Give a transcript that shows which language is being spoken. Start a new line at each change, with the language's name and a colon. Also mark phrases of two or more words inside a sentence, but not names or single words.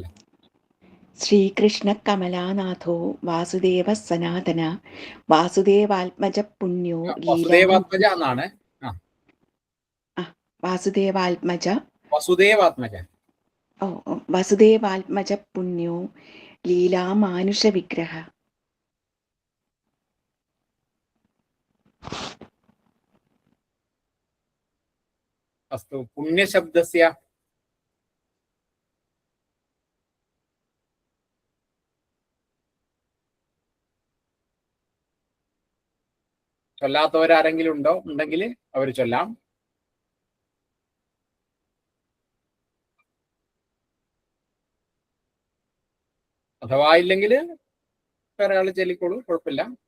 Sanskrit: ശ്രീകൃഷ്ണ കമലാനാഥോ വാസുദേവ സനാതന വാസുദേവാത്മജ പുണ്യോ
Malayalam: വസുദേവാത്മജ എന്നാണ്. വാസുദേവാത്മജ വസുദേവാത്മജ
Sanskrit: വസുദേവാത്മജ പുണ്യോ ലീലാമാനുഷ വിഗ്രഹ. अस्तु पुण्यशब्दस्य
Malayalam: ചൊല്ലാത്തവരാരെങ്കിലും ഉണ്ടെങ്കിൽ അവർ ചൊല്ലാം. അഥവാ ഇല്ലെങ്കിൽ വേറെ ആൾ ചൊല്ലിക്കോളൂ, കുഴപ്പമില്ല.